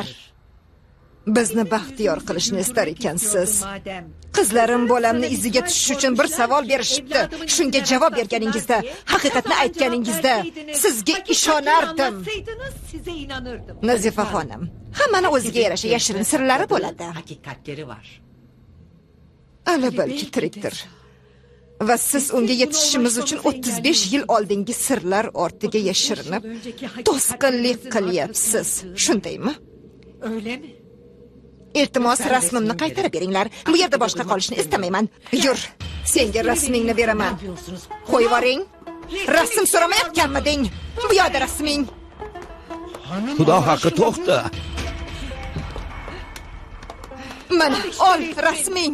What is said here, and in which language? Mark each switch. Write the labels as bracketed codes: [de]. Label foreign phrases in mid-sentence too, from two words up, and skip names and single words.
[uz] Bizni baxtiyor qilishni istar ekansiz. Qizlarim bolamni iziga tushish uchun bir savol berishibdi. Shunga javob berganingizda, haqiqatni aytganingizda sizga ishonardim. [tr] Size inanırdım. [uz] Nazifa xonim, hammani o'ziga yarasha yashirin sirlari bo'ladi. [tr] Hakikatleri var. [uz] Ali balki tirikdir. Va siz unga yetishishimiz uchun 35 yil oldingi sirlar ortiga yashirinib, to'sqinlik qilyapsiz. Shundaymi? [tr] Öyle mi? [uz] Iltimos rasmimni qaytarib beringlar. Bu yerda boshqa qolishni istamayman. Yur, senga rasmingni beraman. Qo'yib yuboring. Rasm so'ramayotganmiding? Bu yerda rasming. Xudo haqqi, to'xta. Mana, ol rasming.